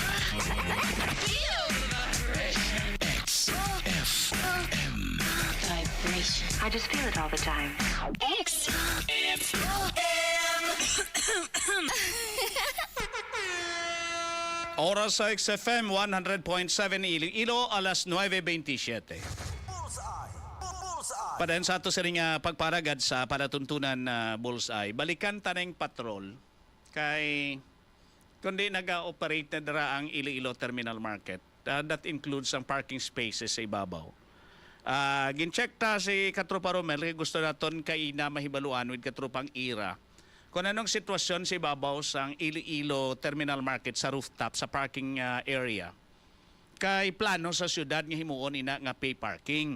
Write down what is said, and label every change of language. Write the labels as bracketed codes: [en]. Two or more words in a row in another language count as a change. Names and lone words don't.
[en] XFM. Vibration. I just feel it all the time. [hil] Oras sa XFM 100.7 Iloilo, alas 9:27. Padayon sa ato sa ring pagparagad sa palatuntunan na bullseye. Balikan taneng patrol kay kundi nag-operate na dara ang Iloilo Terminal Market. [en] That includes [hil] ang [en] parking spaces [hil] sa ibabaw. Gincheck ta si Katropa Romel, gusto naton kay na mahibaluan with Katropang Ira kung anong sitwasyon sa ibabaw sa Iloilo Terminal Market sa rooftop, sa [en] parking area. [hil] Kay plano sa syudad nga himuon ina nga [en] pay parking.